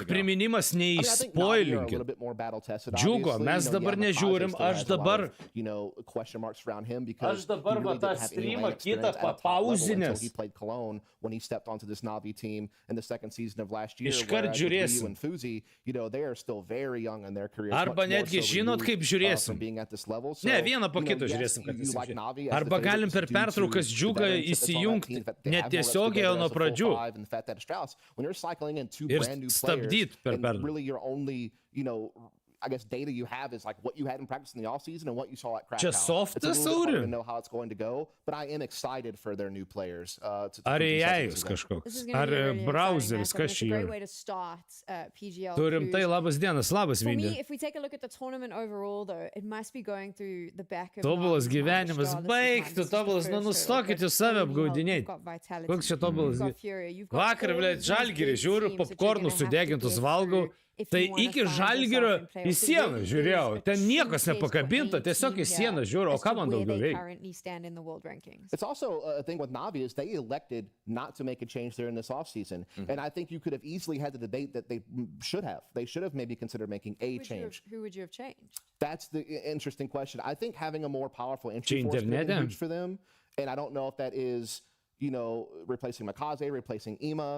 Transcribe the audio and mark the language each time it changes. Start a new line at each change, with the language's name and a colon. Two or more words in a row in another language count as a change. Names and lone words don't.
Lithuanian: Tik priminimas neįspoilinkit. Džiugo, mes dabar nežiūrim, aš dabar va tą streamą kitą papauzinės. Iškart žiūrėsim. Arba netgi žinot, kaip žiūrėsim. Ne, vieną po kito žiūrėsim, kad visi žiūrėsim. Arba galim per pertraukas Džiugą įsijungti netiesiogiai nuo pradžių. Ir stabdyt per pertrauką.
English: I guess data you have is like what you had in practice in the off season and what you saw at Krakow. Just soft it's a little bit hard to know how it's going to go, but I am excited for their new players.
Lithuanian: Ar AI-us kažkoks? Ar browseris, kas čia yra? Turim tai, labas dienas, labas Vindė.
English: If we take a look at the tournament overall though, it must be going through the back of
Lithuanian: Tobulas gyvenimas, baigtų, tobulas, nu nustokit jūs save apgaudinėti. Koks čia tobulas gyvenimas? Vakar, blėt, Žalgirį žiūriu, popkornus sudegintus valgau. Tai iki Žalgirio į sieną žiūrėjau, ten niekas nepakabinta, tiesiog į sieną žiūriu, o ką man daugiau reikia?
English: It's also a thing with NAVI is they elected not to make a change there in this offseason, and I think you could have easily had the debate that they should have. They should have maybe considered making a change. Who would you have changed? That's the interesting question. I think having a more powerful entry force would be huge for them, and I don't know if that is, you know, replacing Makaze, replacing Ima.